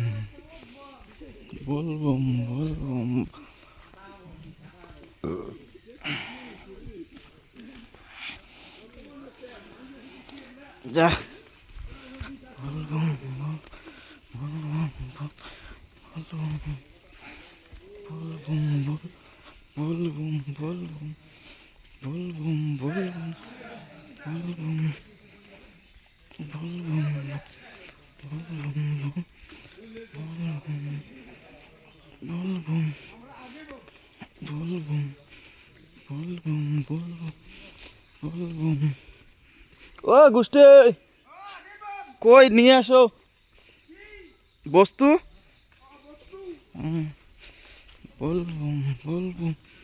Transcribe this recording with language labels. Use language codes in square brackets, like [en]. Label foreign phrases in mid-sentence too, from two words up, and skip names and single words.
[bn] বলবম বলবম যা বলবম বলবম বলবম বলবম বলবম বলবম বলবম বলবম বলবম বলবম বলবম বলবম বলবম বলবম ও গুষ্টি কই নিয়ে আসো বস্তু বলবম বলবম